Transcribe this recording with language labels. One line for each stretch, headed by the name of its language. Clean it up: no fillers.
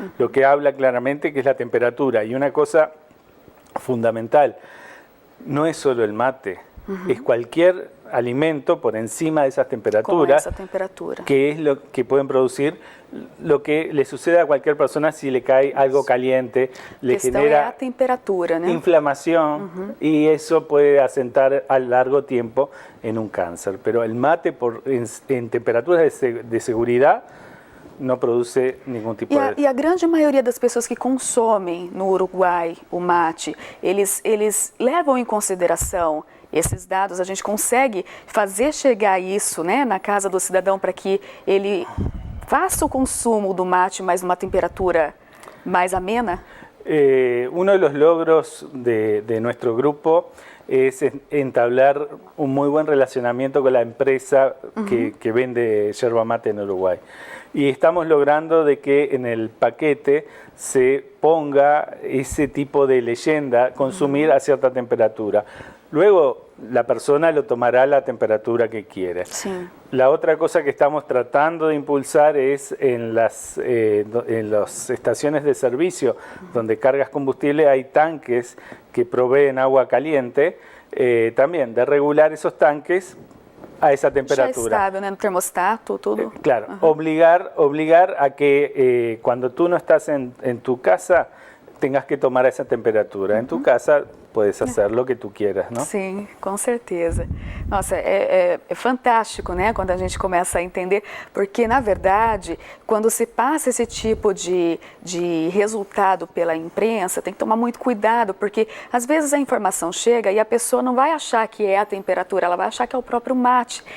Spanish: Lo que habla claramente que es la temperatura. Y una cosa fundamental, no es solo el mate, es cualquier alimento por encima de esas temperaturas, que es lo que pueden producir lo que le sucede a cualquier persona si le cae algo caliente, le genera temperatura, ¿no? Inflamación, y eso puede asentar a largo tiempo en un cáncer. Pero el mate en temperaturas de seguridad
Portuguese: não produz nenhum tipo de... E a grande maioria das pessoas que consomem no Uruguai o mate, eles levam em consideração esses dados? A gente consegue fazer chegar isso, né, na casa do cidadão para que ele faça o consumo do mate, mas numa temperatura mais amena?
Spanish: Uno de los logros de nuestro grupo es entablar un muy buen relacionamiento con la empresa que vende yerba mate en Uruguay. Y estamos logrando de que en el paquete se ponga ese tipo de leyenda, consumir a cierta temperatura. Luego la persona lo tomará a la temperatura que quiere. Sí. La otra cosa que estamos tratando de impulsar es en las estaciones de servicio donde cargas combustible hay tanques que proveen agua caliente, también de regular esos tanques a esa temperatura. Ya está, ¿no? El termostato, todo. Claro, obligar a que cuando tú no estás en tu casa tengas que tomar essa temperatura. Em tu casa puedes fazer o que tu quieras, não?
Portuguese: Sim, com certeza. Nossa, é fantástico, né, quando a gente começa a entender, porque, na verdade, quando se passa esse tipo de resultado pela imprensa, tem que tomar muito cuidado, porque, às vezes, a informação chega e a pessoa não vai achar que é a temperatura, ela vai achar que é o próprio mate.